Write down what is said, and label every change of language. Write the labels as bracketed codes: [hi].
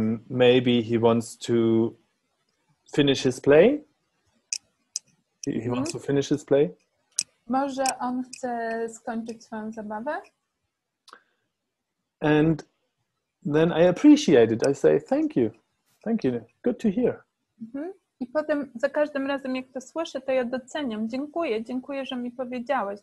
[en] Maybe he wants to finish his play. He wants to finish his play. [pl] Może on chce skończyć swoją zabawę? [en] And then I appreciate it. I say, thank you. Good to hear. [pl] I potem za każdym razem, jak to słyszę, to ja doceniam. Dziękuję, że mi powiedziałeś.